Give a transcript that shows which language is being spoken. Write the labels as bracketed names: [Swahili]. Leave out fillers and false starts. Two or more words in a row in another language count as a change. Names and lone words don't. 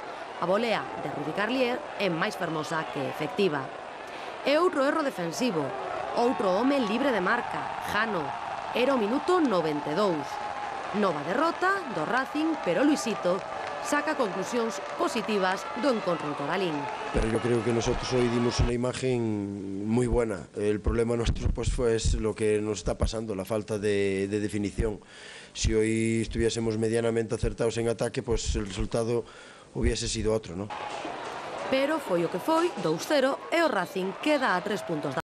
[Galician] A volea de Rudi Carlier é máis fermosa que efectiva. E outro erro defensivo. Outro home libre de marca, Jano. Era o minuto 92. Nova derrota do Racing, pero Luisito saca conclusións positivas do encontro en Coralín. [Spanish] Pero yo creo que nosotros hoy dimos una imagen muy buena. El problema nuestro pues fue lo que nos está pasando, la falta de definición. Si hoy estuviésemos medianamente acertados en ataque, pues el resultado hubiese sido otro, ¿no? [Galician] Pero foi o que foi, 2-0, e o Racing queda a 3 puntos da